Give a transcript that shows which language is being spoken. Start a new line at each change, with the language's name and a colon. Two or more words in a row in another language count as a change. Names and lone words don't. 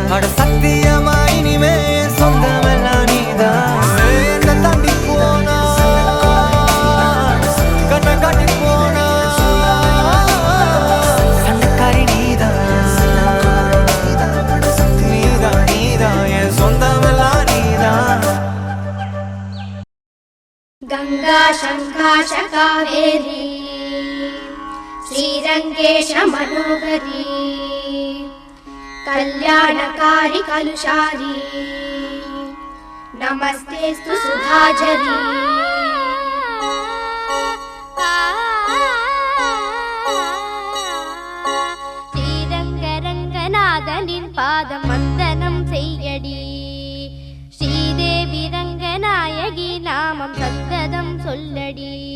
Tamil: அட சத்தியமா இனிமே என் சொந்தமெல்லாம் நீதான். என்ன தாண்டி போனா கண்ணை கட்டி போனா. சண்டக்காரி நீதான், நீதான் நீதான் என் சொந்தமெல்லாம் நீதான்.
Sanskrit: गंगा शंकाश कावेरी श्रीरंगेश मनोहरी कल्याणकारी कलुषारी नमस्तेस्तु सुधाझरी.
Tamil: ஸ்ரீரங்கரங்கநாதனின் பாதம் வந்தனம் செய்யடி. ஸ்ரீதேவி ரங்கநாயகி நாமம் சந்ததம் சொல்லடி.